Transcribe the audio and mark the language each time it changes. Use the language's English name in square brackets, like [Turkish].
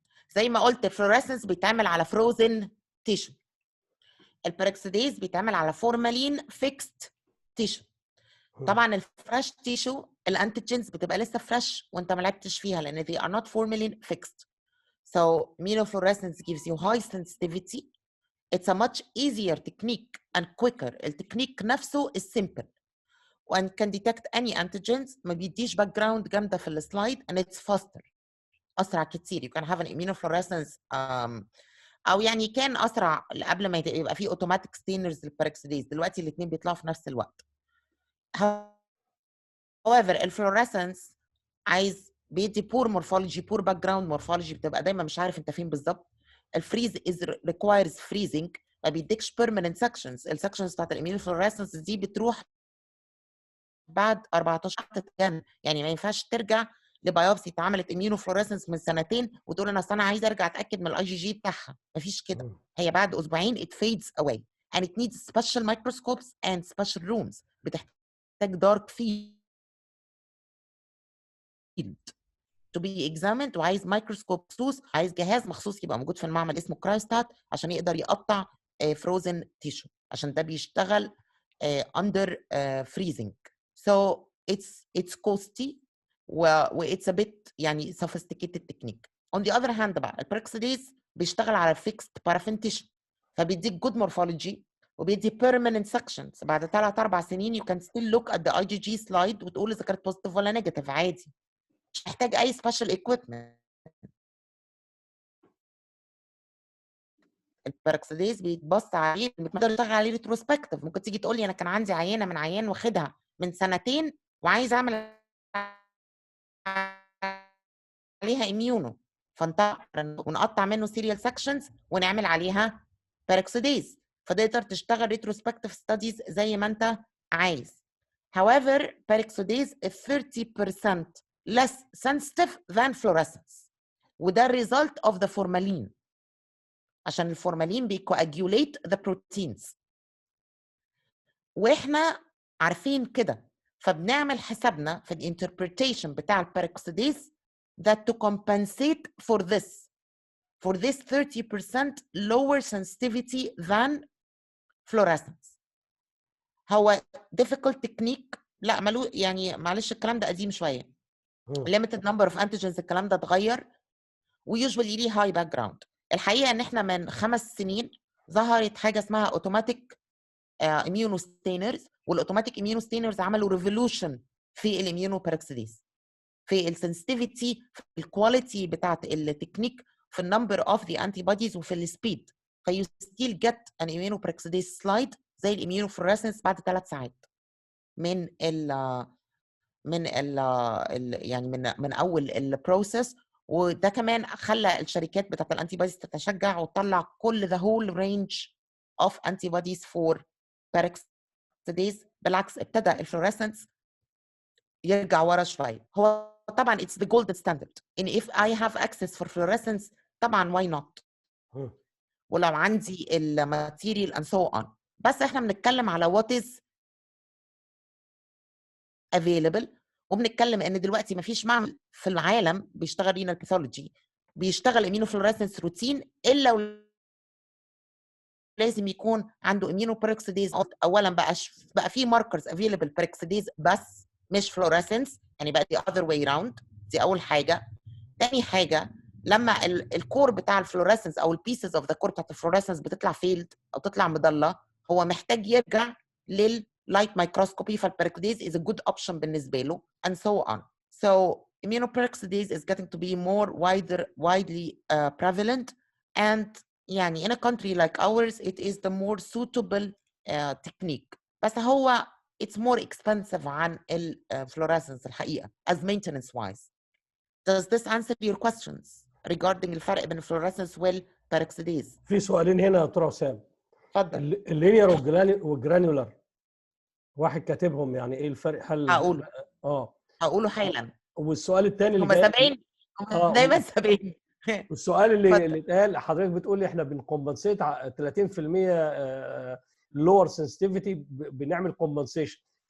[Arabic] زي ما قلت الفلوريسنس بيتعمل على فروزن تيشو، البيروكسيديز بيتعمل على فورمالين فيكست تيشو. طبعا الفريش تيشو الانتيجينز بتبقى لسه فريش وانت ما لعبتش فيها، لان they are not formalin fixed. [English] So immunofluorescence gives you high sensitivity. It's a much easier technique and quicker. [Arabic] التكنيك نفسه [English] is simple. and can detect any antigens. [Arabic] ما بيديش باك جراوند جامده في السلايد [English] and it's faster. [Arabic] اسرع كتير. [English] you can have an immunofluorescence [Arabic] او يعني كان اسرع قبل ما يبقى في اوتوماتيك ستينرز للباراكسيديز. دلوقتي الاثنين بيطلعوا في نفس الوقت. however الفلوريسنس عايز بيدي بور مورفولوجي، بور باك جراوند مورفولوجي، بتبقى دايما مش عارف انت فين بالظبط. الفريز requires freezing، ما بيديكش [English] permanent sections. [Arabic] السكشنز بتاعت الاميونوفلوريسنس دي بتروح بعد 14 سنه، يعني ما ينفعش ترجع لبيوبسي اتعملت اميونوفلوريسنس من سنتين وتقول انا اصل انا عايز ارجع اتاكد من الاي جي جي بتاعها. مفيش كده. هي بعد اسبوعين [English] it fades away and it needs special microscopes and special rooms. [Arabic] بتحتاج [English] dark field to be examined، [Arabic] وعايز مايكروسكوب مخصوص، عايز جهاز مخصوص يبقى موجود في المعمل اسمه كرايستات عشان يقدر يقطع [English] frozen tissue، [Arabic] عشان ده بيشتغل [English] under freezing. So it's costly و it's a bit يعني sophisticated technique. On the other hand [Arabic] بقى الباراكسيديز بيشتغل على [English] fixed paraffin tissue، فبيديك good morphology وبيدي permanent sections. [Arabic] بعد 3-4 سنين [English] you can still look at the IgG slide [Arabic] وتقول اذا كانت [English] positive ولا negative عادي. [Arabic] مش محتاج اي special equipment. الباراكسيديز بيتبص عليه، بتقدر تشتغل عليه ريتروسبكتيف. ممكن تيجي تقول لي انا كان عندي عينه من عيان واخدها من سنتين وعايز اعمل عليها اميونو، ونقطع منه سيريال سكشنز ونعمل عليها باراكسيديز، فتقدر تشتغل ريتروسبكتيف ستاديز زي ما انت عايز. [English] However, peroxidase is 30% less sensitive than fluorescence، وده result of the formalin، [Arabic] عشان الفورمالين بيكواجوليت [English] the proteins، [Arabic] واحنا عارفين كده، فبنعمل حسابنا في الانتربريتيشن بتاع الباراكسيديز [English] that to compensate for this 30% lower sensitivity than fluorescence. [Arabic] هو [English] difficult technique، [Arabic] لا ملو يعني معلش الكلام ده قديم شويه. [English] limited number of antigens [Arabic] الكلام ده اتغير [English] ويوجوالي ليه high background. [Arabic] الحقيقه ان احنا من 5 سنين ظهرت حاجه اسمها اوتوماتيك اميونوستينرز، والاوتوماتيك اميونوستينرز عملوا ريفولوشن في الاميونوباراكسيديز، في السنسيتيفيتي، في الكواليتي بتاعت التكنيك، في النمبر اوف ذا انتي بوديز، وفي السبيد. فيو ستيل جيت ان اميونوباراكسيديز سلايد زي الاميونوفلوريسنس بعد 3 ساعات من يعني من اول البروسيس. وده كمان خلى الشركات بتاعت الانتي بوديز تتشجع وتطلع كل [English] the whole range of antibodies [Arabic] for paراكسيديز. بالعكس ابتدى الفلوريسنس يرجع ورا شويه. هو طبعا [English] it's the gold standard ان if I have access for fluorescence طبعا why not، [Arabic] ولو عندي الماتيريال [English] and so on. [Arabic] بس احنا بنتكلم على [English] what is available، [Arabic] وبنتكلم ان دلوقتي ما فيش معمل في العالم بيشتغل رينال باثولوجي بيشتغل اميونوفلوريسنس روتين الا لازم يكون عنده اميونوباراكسيديز. اولا بقى في ماركرز افيلبل باراكسيديز بس مش فلوريسنس، يعني بقى دي [English] other way round. [Arabic] دي اول حاجه. تاني حاجه لما الكور بتاع الفلوريسنس او البيسز اوف ذا كور بتاعت الفلوريسنس بتطلع فيلد او تطلع مضله، هو محتاج يرجع لللايت مايكروسكوبي، فالباراكسيديز [English] is a good option [Arabic] بالنسبه له [English] and so on. So immunoperoxidase is getting to be more widely prevalent, and يعني in a country like ours it is the more suitable technique. [Arabic] بس هو [English] it's more expensive [Arabic] عن الفلوريسنس الحقيقة [English] as maintenance wise. Does this answer your questions regarding [Arabic] الفرق بين الفلوريسنس والباراكسيديز؟ في سؤالين هنا يا دكتور وسام. اتفضل. اللينير والجرانيولار واحد كاتبهم، يعني ايه الفرق؟ هل هقوله حالا. والسؤال الثاني اللي هم جاي 70 دايما 70. والسؤال اللي اتقال حضرتك بتقول لي احنا بنكمبنسيت 30% لور سنسيتيفيتي، بنعمل كومبنسيشن.